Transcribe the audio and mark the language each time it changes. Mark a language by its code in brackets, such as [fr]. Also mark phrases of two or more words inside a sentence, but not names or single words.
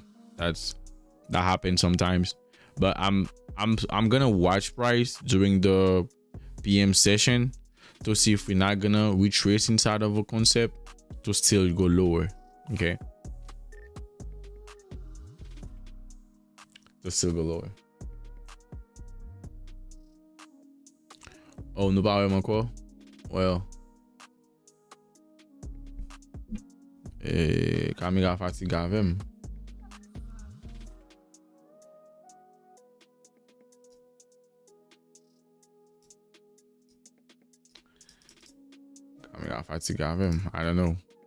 [en] That happens sometimes. But I'm gonna watch price during the PM session to see if we're not gonna retrace inside of a concept to still go lower. Okay. To still go lower. [ht] Oh, nou pa wèm anko? Well. Kamera fatiga avèm. Kamera fatiga avèm. [en] I don't know.